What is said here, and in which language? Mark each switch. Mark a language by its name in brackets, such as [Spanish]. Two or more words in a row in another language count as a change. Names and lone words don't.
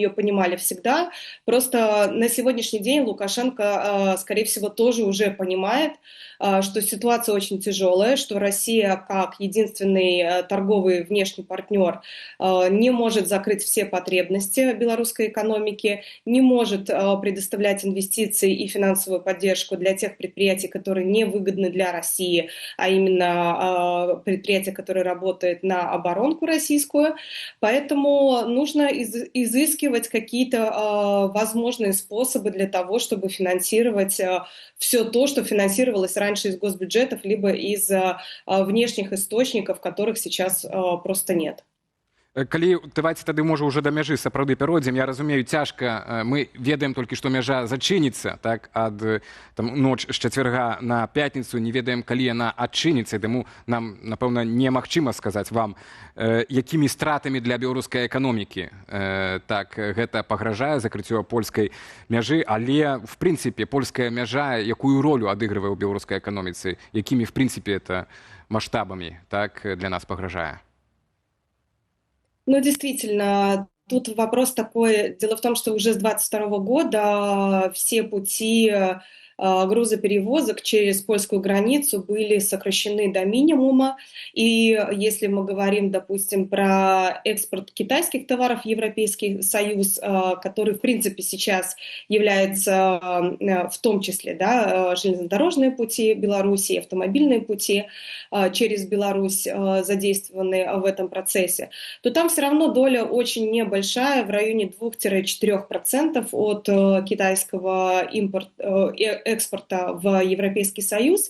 [Russian] ее понимали всегда, просто на сегодняшний день Лукашенко, скорее всего, тоже уже понимает, что ситуация очень тяжелая, что Россия, как единственный торговый внешний партнер, не может закрыть все потребности белорусской экономики, не может предоставлять инвестиции и финансовую поддержку для тех предприятий, которые не выгодны для России, а именно предприятия, которые работают на оборонку российскую. Поэтому нужно изыскивать какие-то возможные способы для того, чтобы финансировать все то, что финансировалось раньше из госбюджетов, либо из внешних источников, которых сейчас просто нет. [Belarusian] Калі давайте тады можа уже да мяжы сапраўды перайдзем, я разумею, цяжка, мы ведаем толькі, што мяжа зачыніцца, так, ад ноч з чацвярга на пятніцу, не ведаем, калі яна адчыніцца, таму нам, напэўна, немагчыма сказаць вам, якімі стратамі для беларускай эканомікі так гэта пагражае закрыццё польскай мяжы, але [Russian] в прынцыпе [Belarusian] польская мяжа якую ролю адыгрывае ў беларускай эканоміцы, якімі [Russian] в прынцыпе это [Belarusian] маштабамі так для нас пагражае? [Russian] Ну, действительно, тут вопрос такой. Дело в том, что уже с 2022 года все пути грузоперевозок через польскую границу были сокращены до минимума. И если мы говорим, допустим, про экспорт китайских товаров в Европейский Союз, который, в принципе, сейчас является в том числе, да, железнодорожные пути Беларуси, автомобильные пути через Беларусь задействованы в этом процессе, то там все равно доля очень небольшая, в районе 2-4% от китайского экспорта в Европейский Союз.